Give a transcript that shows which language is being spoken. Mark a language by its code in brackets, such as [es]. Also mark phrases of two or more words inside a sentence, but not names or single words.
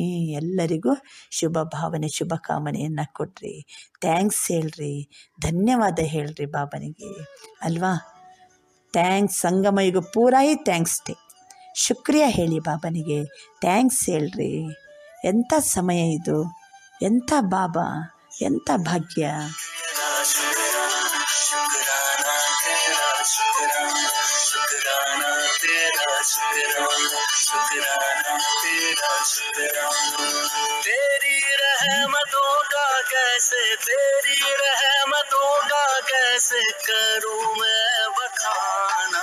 [kn] ಎಲ್ಲರಿಗೂ ಶುಭ ಭಾವನೆ ಶುಭ ಕಾಮನೆಯನ್ನು ಕೊಡ್ರಿ, ಥ್ಯಾಂಕ್ಸ್ ಹೇಳ್ರಿ, ಧನ್ಯವಾದ ಹೇಳ್ರಿ ಬಾಬನಿಗೆ ಅಲ್ವಾ. ಥ್ಯಾಂಕ್ಸ್. ಸಂಗಮ ಯುಗ [hi] पूरा ही [en] thanks day. [kn] ಶುಕ್ರಿಯ ಹೇಳಿ ಬಾಬನಿಗೆ, ಥ್ಯಾಂಕ್ಸ್ ಹೇಳ್ರಿ. ಎಂಥ ಸಮಯ ಇದು, ಎಂಥ ಬಾಬಾ, ಎಂಥ ಭಾಗ್ಯ. [hi] तेरी रहमतों का कैसे, तेरी रहमतों का कैसे करूं मैं बखाना.